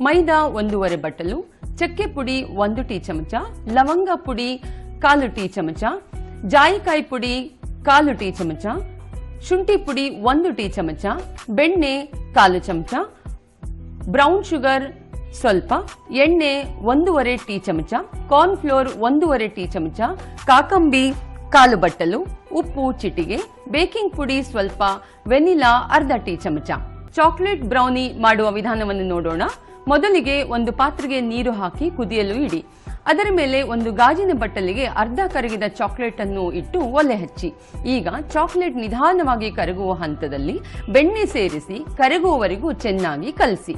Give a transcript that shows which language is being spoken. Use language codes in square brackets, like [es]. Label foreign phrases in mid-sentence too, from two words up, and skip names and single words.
[kn] ಮೈದಾ 1.5 ಬಟ್ಟಲು, ಚಕ್ಕೆ ಪುಡಿ 1 ಟೀ ಚಮಚ, ಲವಂಗ ಪುಡಿ 1/4 ಟೀ ಚಮಚ, ಜಾಯಿಕಾಯಿ ಪುಡಿ 1/4 ಟೀ ಚಮಚ, ಶುಂಠಿ ಪುಡಿ 1 ಟೀ ಚಮಚ, ಬೆಣ್ಣೆ 1/4 ಚಮಚ, [en] brown sugar [kn] ಸ್ವಲ್ಪ, ಎಣ್ಣೆ 1.5 ಟೀ ಚಮಚ, [en] corn flour [kn] 1.5 ಟೀ ಚಮಚ, ಕಾಕಂಬಿ 1/4 ಬಟ್ಟಲು, ಉಪ್ಪು ಚಿಟಿಗೆ, ಬೇಕಿಂಗ್ ಪುಡಿ ಸ್ವಲ್ಪ, ವೆನಿಲಾ ಅರ್ಧ ಟೀ ಚಮಚ. [en] chocolate brownie [kn] ಮಾಡುವ ವಿಧಾನವನ್ನು ನೋಡೋಣ. ಮೊದಲಿಗೆ ಒಂದು ಪಾತ್ರೆಗೆ ನೀರು ಹಾಕಿ ಕುದಿಯಲು ಇಡಿ. ಅದರ ಮೇಲೆ ಒಂದು ಗಾಜಿನ ಬಟ್ಟಲಿಗೆ ಅರ್ಧ ಕರಗಿದ ಚಾಕ್ಲೇಟ್ ಅನ್ನು ಇಟ್ಟು ಒಲೆ ಹಚ್ಚಿ. ಈಗ ಚಾಕ್ಲೇಟ್ ನಿಧಾನವಾಗಿ ಕರಗುವ ಹಂತದಲ್ಲಿ ಬೆಣ್ಣೆ ಸೇರಿಸಿ ಕರಗುವವರೆಗೂ ಚೆನ್ನಾಗಿ ಕಲಸಿ.